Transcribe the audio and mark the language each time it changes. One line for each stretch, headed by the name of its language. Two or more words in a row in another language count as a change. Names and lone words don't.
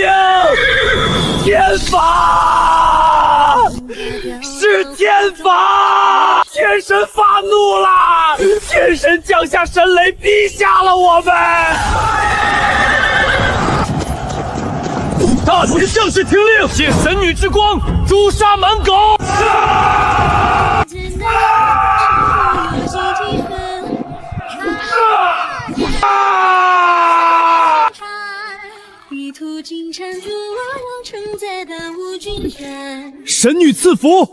Chinese: 天罰！是天罰！天神發怒了！天神降下神雷，逼下了我們！大秦將士聽令，借神女之光誅殺蠻狗！神女賜福！